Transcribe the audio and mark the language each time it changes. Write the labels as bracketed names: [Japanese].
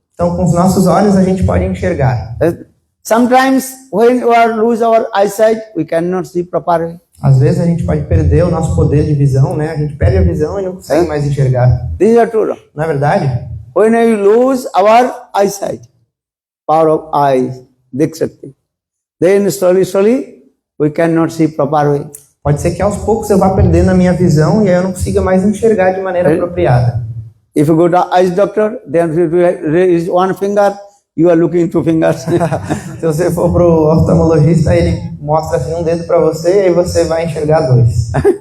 [Portuguese] Então, com os nossos olhos a gente pode enxergar. [English] Sometimes when we lose our eyesight, we cannot see properly. [Portuguese] Às vezes a gente pode perder o nosso poder de visão, né? A gente perde a visão e não consegue mais enxergar. [English] This is true. [Portuguese] Não é verdade? [English] When we lose our eyesight, power of eyes, Dikshakti, then slowly we cannot see properly. [Portuguese] Pode ser que aos poucos eu vá perdendo a minha visão e aí eu não consiga mais enxergar de maneira apropriada. [English] If you go to eye doctor, then if you raise one finger, you are looking two fingers. [Portuguese] Se você for pro oftalmologista, ele mostra assim um dedo para você e aí você vai enxergar dois.